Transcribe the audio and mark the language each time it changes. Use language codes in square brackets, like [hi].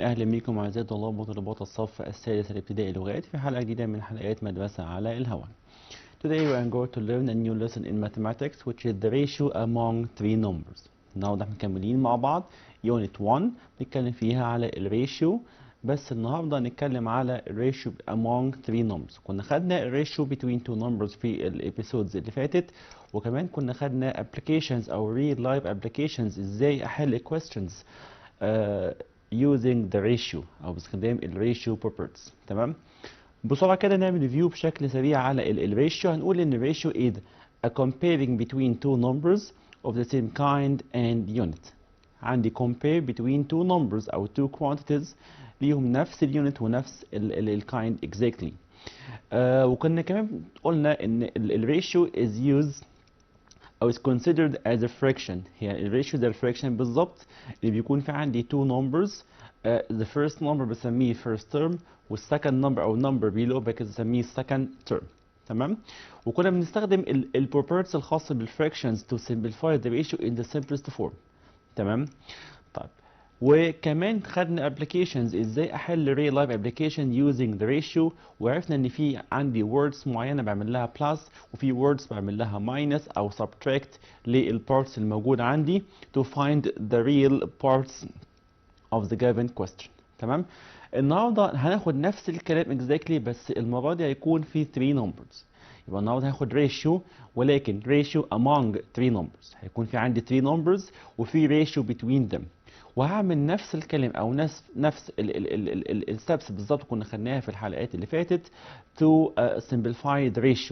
[ar] اهلا بكم اعزائي طلاب وطالبات الصف السادس الابتدائي لغات في حلقه جديده من حلقات مدرسه على الهواء. [en] Today we are going to learn a new lesson in mathematics which is the ratio among three numbers. [ar] النهارده احنا مكملين مع بعض unit 1 نتكلم فيها على الريشيو، بس النهارده هنتكلم على الريشيو [en] among three numbers. [ar] كنا خدنا الريشيو [en] between two numbers [ar] في الابيسودز اللي فاتت، وكمان كنا خدنا applications او [en] real life applications [ar] ازاي احل [en] questions using the ratio [ar] او باستخدام الريشيو properties. تمام، بسرعه كده نعمل ريفيو بشكل سريع على الريشيو. هنقول ان الريشيو [en] is a comparing between two numbers of the same kind and unit. [ar] عندي [en] compare between two numbers [ar] او [en] two quantities [ar] ليهم نفس اليونت ونفس الكايند exactly. وكنا كمان قلنا ان الريشيو [en] is used او is considered as a fraction. [ar] هي الريشيو ده الفراكشن بالظبط اللي بيكون في عندي two numbers. [en] The first number [ar] بسميه [en] first term والsecond number او number below بسميه second term. [ar] تمام، وكنا بنستخدم البروبرتيز الخاصه بالفراكشنز [en] to simplify the ratio in the simplest form. [ar] تمام، طيب وكمان خدنا applications ازاي احل [en] real life application using the ratio، [ar] وعرفنا ان في عندي words معينه بعمل لها plus وفي words بعمل لها minus او subtract للparts الموجوده عندي [en] to find the real parts of the given question. [ar] تمام، النهارده هناخد نفس الكلام exactly بس المره دي هيكون في 3 numbers. يبقى النهارده هاخد [en] ratio ولكن ratio among 3 numbers. [ar] هيكون في عندي 3 numbers وفي ratio between them، وهعمل نفس الكلام او نفس الستبس بالظبط كنا خدناها في الحلقات اللي فاتت [en] to simplify the ratio.